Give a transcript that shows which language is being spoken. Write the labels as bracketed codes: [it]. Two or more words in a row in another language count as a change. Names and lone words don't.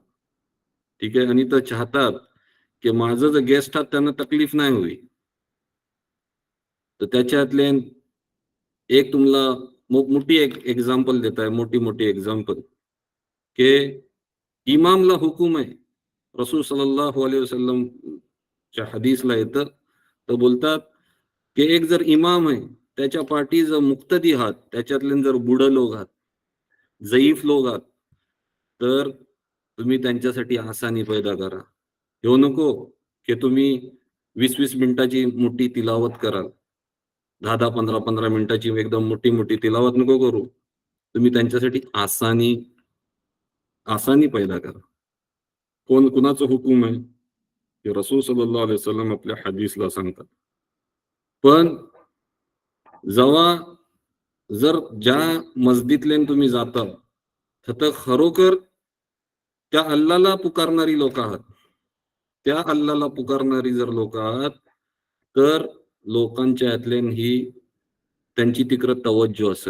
[mr] ठीक आहे. आणि तर चाहतात, की माझं जे गेस्ट आहात त्यांना तकलीफ नाही होई. तर त्याच्यातले एक तुम्हाला मोठी एक एक्झाम्पल देत आहे, मोठी एक्झाम्पल, की इमामला हुकूम आहे. रसूल [ar] صلى الله عليه وسلم [mr] च्या हदीसला येतं, तर बोलतात, की एक जर इमाम आहे, त्याच्या पाठी जर मुक्तदी आहात, त्याच्यातले जर बुडं लोक आहात, जयीफ लोक आहात, तर तुम्ही त्यांच्यासाठी आसानी पैदा करा. ह्यो नको, की तुम्ही 20-20 मिनिटाची मोठी तिलावत कराल. 10-10, 15-15 मिनिटाची एकदम मोठी तिलावत नको करू. तुम्ही त्यांच्यासाठी आसानी पैदा करा. कोण कुणाचं हुकूम आहे? की रसूल [ar] صلى الله عليه وسلم [mr] आपल्या हदीसला सांगतात. पण जेव्हा जर ज्या मस्जिदलेन तुम्ही जाता, तिथं खरोखर त्या अल्लाला पुकारणारी लोक आहात. त्या अल्लाला पुकारणारी जर लोक आहात, तर लोकांच्या यातल्यान ही त्यांची तिकडं तवज्जो असेल.